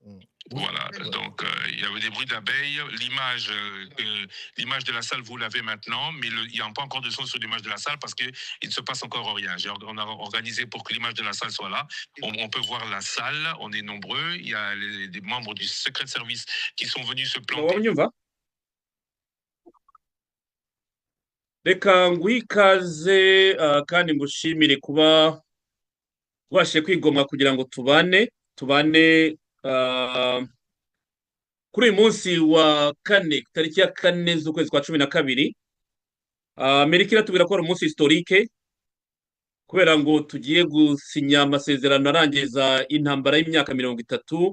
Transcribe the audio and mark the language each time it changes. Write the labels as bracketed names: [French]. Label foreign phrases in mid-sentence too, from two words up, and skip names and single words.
[French] Voilà, donc il y avait des bruits d'abeilles. L'image de la salle, vous l'avez maintenant, mais il n'y a pas encore de son sur l'image de la salle parce qu'il ne se passe encore rien. On a organisé pour que l'image de la salle soit là. On peut voir la salle, on est nombreux. Il y a des membres du secret service qui sont venus se planter. [Kinyarwanda] Reka ngwikaze kandi ngushimire kuba wabashije kwigomwa kugira ngo tubane kuri uyu munsi wa kane tariki ya 4 z'ukwezi kwa 12 Amerika iratubwira ko ari umunsi historique kubera ngo tugiye gusinya amasezerano arangiza intambara y'imyaka 30.